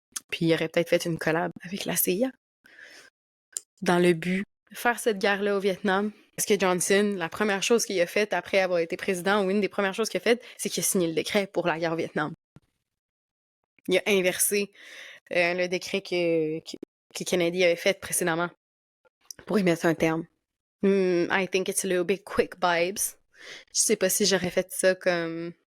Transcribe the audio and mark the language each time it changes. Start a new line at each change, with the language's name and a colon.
French: Puis ils auraient peut-être fait une collab avec la CIA dans le but de faire cette guerre-là au Vietnam. Parce que Johnson, la première chose qu'il a faite après avoir été président, ou une des premières choses qu'il a faites, c'est qu'il a signé le décret pour la guerre au Vietnam. Il a inversé le décret que Kennedy avait fait précédemment pour y mettre un terme.
English: I think it's a little bit quick vibes.
French: Je sais pas si j'aurais fait ça comme...